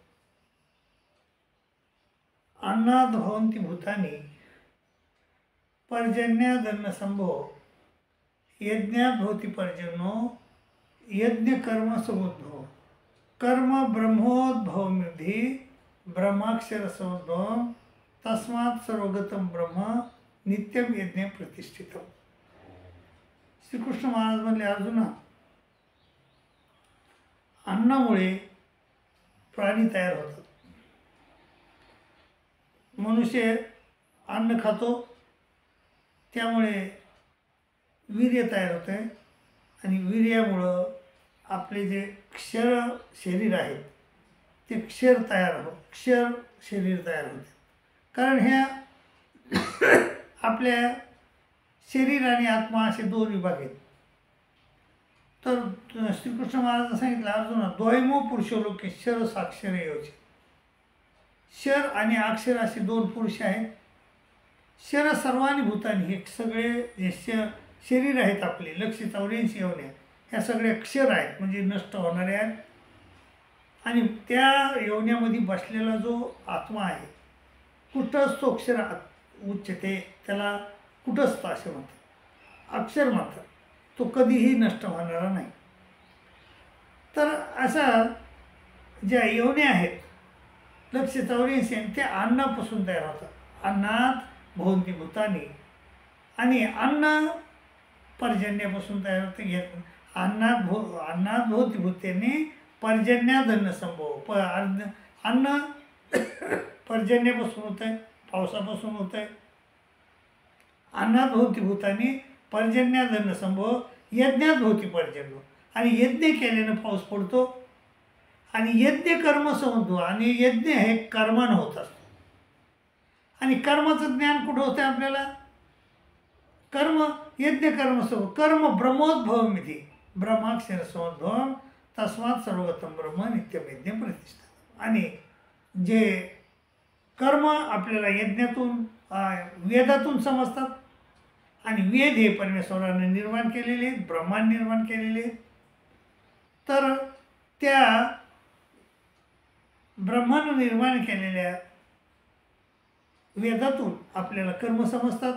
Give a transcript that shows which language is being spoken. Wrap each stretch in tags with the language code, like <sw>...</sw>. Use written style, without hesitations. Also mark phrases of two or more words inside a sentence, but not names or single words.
<sa>अन्नाद भवन्ति भूतानि पर्जन्यादन्न संभो यज्ञात भवति पर्जन्यो यज्ञ कर्म समुद्भव कर्म ब्रह्मोद्भवमिद्धि ब्रह्माक्षर समुद्भव तस्मात् सर्वगतम ब्रह्म नित्यम यज्ञ प्रतिष्ठितम।</sa> <mr>श्रीकृष्ण महाराज म्हणले, अर्जुना, अन्नामुळे प्राणी तयार होतात। मनुष्य अन्न खातो, त्यामुळे वीर्य तयार होते आणि वीर्यामुळं आपले जे क्षर शरीर आहे ते क्षर शरीर तयार होते। कारण ह्या आपल्या शरीर आणि आत्मा असे दोन विभाग आहेत। तर श्रीकृष्ण महाराजांनी सांगितलं, अर्जुना,</mr> <sa>द्वैमो पुरुषो लोके शर साक्षर योचे।</sa> <mr>शर आणि अक्षर असे दोन पुरुष आहेत।</mr> <sa>शर सर्वानी भूतानी,</sa> <mr>हे सगळे जे शरीर आहेत आपले 184 योन्या, ह्या सगळ्या क्षर आहेत, म्हणजे नष्ट होणारे आहेत। आणि त्या योन्यामध्ये बसलेला जो आत्मा आहे,</mr> <sa>कुटस्थ अक्षर उच्चते,</sa> <mr>त्याला कुटस्थ असे म्हणतात, अक्षर म्हणतात, तो कधीही नष्ट होणारा नाही। तर असा ज्या योन्या आहेत 184 त्या अन्नापासून तयार होतात।</mr> <sa>अन्नात भवन्ति भूतानि,</sa> <mr>आणि अन्न पर्जन्यापासून तयार होते।</mr> <sa>अन्नात भवति भूतानि पर्जन्यादन्न संभव,</sa> <mr>अन्न पर्जन्यापासून होत आहे, पावसापासून होत आहे।</mr> <sa>अन्नात भवति भूतानि पर्जन्यादन्न संभव यज्ञात भवति पर्जन्य,</sa> <mr>आणि यज्ञ केल्यानं पाऊस पडतो। आणि</mr> <sa>यज्ञ कर्म समुद्भव,</sa> <mr>आणि यज्ञ हे कर्मानं होत असतो। आणि कर्माचं ज्ञान कुठं होतं आपल्याला?</mr> <sa>कर्म यज्ञ कर्म समुद्भव कर्म ब्रह्मोद्भवमिति ब्रह्माक्षर समुद्भव तस्मात् सर्वगतम ब्रह्म नित्यम यज्ञ प्रतिष्ठा।</sa> <mr>आणि जे कर्म आपल्याला यज्ञातून वेदातून समजतात, आणि वेद हे परमेश्वराने निर्माण केलेले, ब्रह्माने निर्माण केलेले। तर त्या ब्रह्माने निर्माण केलेल्या वेदातून आपल्याला कर्म समजतात।</mr>